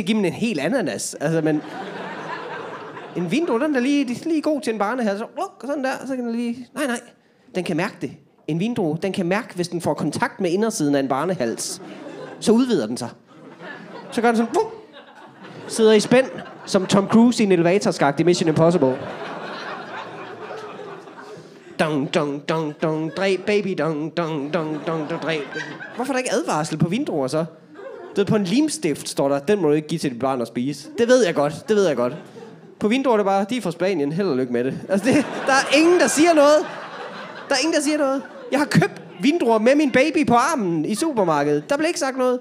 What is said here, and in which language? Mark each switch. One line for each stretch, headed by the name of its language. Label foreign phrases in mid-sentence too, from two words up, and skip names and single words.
Danish: Jeg ved godt, man ikke skal give dem en hel ananas. Altså, men En vindrue, den er lige god til en barnehal. Så sådan der, så kan den lige... Nej, den kan mærke det. En vindrue, den kan mærke, hvis den får kontakt med indersiden af en barnehals. Så udvider den sig. Så gør den sådan... Sidder i spænd, som Tom Cruise i en elevatorskagt i Mission Impossible. Dong, dong, dong, dong, dræb, baby, dong, dong, dong, dong, dræb. Hvorfor er der ikke advarsel på vindruer så? Det på en limstift står der, den må du ikke give til dit barn at spise. Det ved jeg godt. På vindruer er det bare, de er fra Spanien, held og lykke med det. Altså der er ingen, der siger noget. Jeg har købt vindruer med min baby på armen i supermarkedet. Der blev ikke sagt noget.